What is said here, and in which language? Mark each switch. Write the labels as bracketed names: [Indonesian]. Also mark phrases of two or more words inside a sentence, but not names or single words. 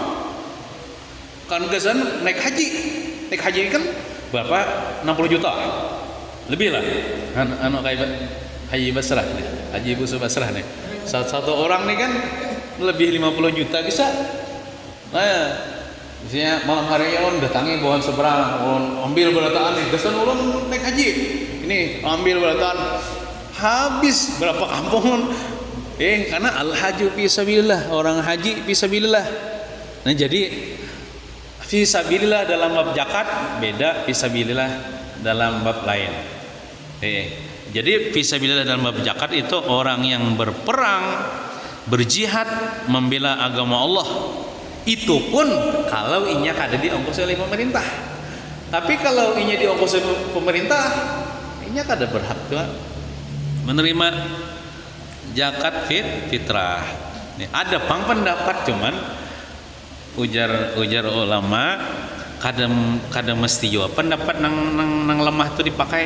[Indonesian] Kan kesan naik haji kan berapa 60 juta lebih lah kayak haji basrah nih, haji ibu basrah nih, satu orang nih kan lebih 50 juta bisa. [Banjar] Nah, misalnya malam hari ulun datangi bawa seberang, ulun ambil berataan nih, kesan ulun naik haji ini ambil berataan habis berapa kampung karena [Arabic] al-hajju fisabilillah, [Banjar] orang haji fisabilillah. [Indonesian] Nah, jadi fisabilillah dalam bab zakat beda fisabilillah dalam bab lain. Jadi fisabilillah dalam bab zakat itu orang yang berperang, berjihad membela agama Allah. [Banjar] Itu pun kalau inya kada diongkos oleh pemerintah. Tapi kalau inya diongkos oleh pemerintah, inya kada berhak juga menerima zakat fitrah. Ada pendapat cuman ujar ulama kadang mesti juga pendapat nang lemah itu dipakai.